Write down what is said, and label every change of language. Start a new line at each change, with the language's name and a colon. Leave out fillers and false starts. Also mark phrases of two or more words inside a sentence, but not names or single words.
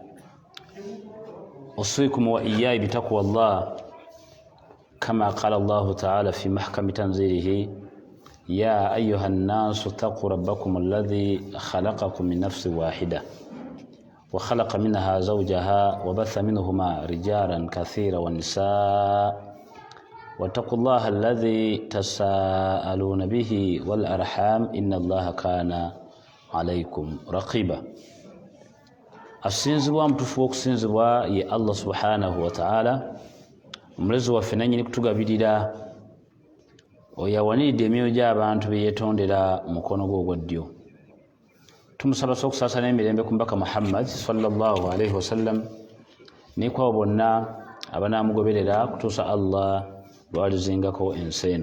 Arabic: أوصيكم وإياي بتقوى الله كما قال الله تعالى في محكم تنزيله: يا أيها الناس اتقوا ربكم الذي خلقكم من نفس واحدة وخلق منها زوجها وبث منهما رجالا كثيرا والنساء واتقوا الله الذي تساءلون به والأرحام إن الله كان عليكم رقيبا.
Ganda: asinzibwa mutufu okusinzibwa ye Allah
Arabic: سبحانه وتعالى,
Ganda: omulezi waffe nannyini kutugabirira, oyawaniridde emyoyo gy'abantu be yeetondera mukono gwe ogwa ddyo. Tumusaba okusaasana emirembe ku mbaka Muhammad
Arabic: صلى الله عليه وسلم
Ganda: n'ekwabo bonna abanaamugoberera kutuusa Allah lwalizingako ensi eno.